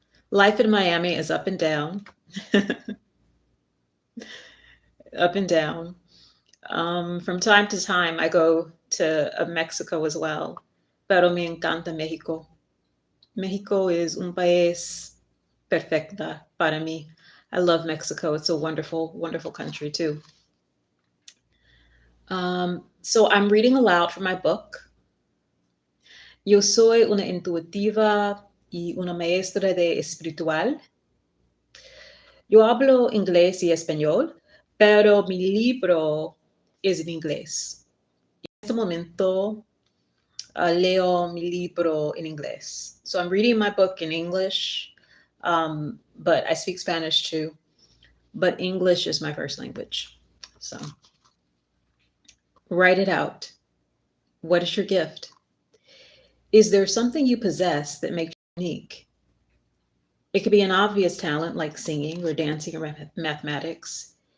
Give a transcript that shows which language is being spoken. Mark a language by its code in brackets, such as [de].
[en] Life in Miami is up and down. Up and down. From time to time, I go to Mexico as well. [es] Pero me encanta México. México is un país perfecta para mí. [en] I love Mexico. It's a wonderful, wonderful country too. So I'm reading aloud from my book. [es] Yo soy una intuitiva y una maestra de espiritual. Yo hablo inglés y español, pero mi libro es en inglés. En este momento leo mi libro en inglés. [en] So I'm reading my book in English, but I speak Spanish too. But English is my first language. So write it out. What is your gift? Is there something you possess that makes you unique? It could be an obvious talent like singing or dancing or mathematics.